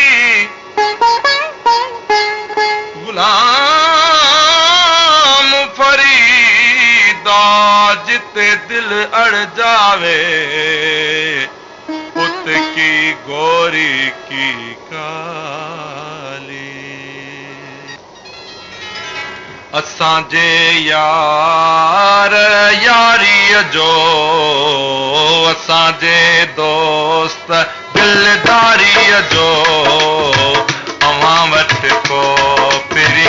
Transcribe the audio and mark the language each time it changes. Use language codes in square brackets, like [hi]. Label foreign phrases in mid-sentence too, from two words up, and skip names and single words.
[pa] ਗੁਲਾਮ ਫਰੀਦਾ ਜਿੱਤੇ ਦਿਲ ਅੜ ਜਾਵੇ ਪੁੱਤ ਕੀ ਗੋਰੀ ਕੀ ਕਾਲੀ [sd] असां जे यार यारी जो असां जे दोस्त दिलदारी जो अवां वटि को पहिरीं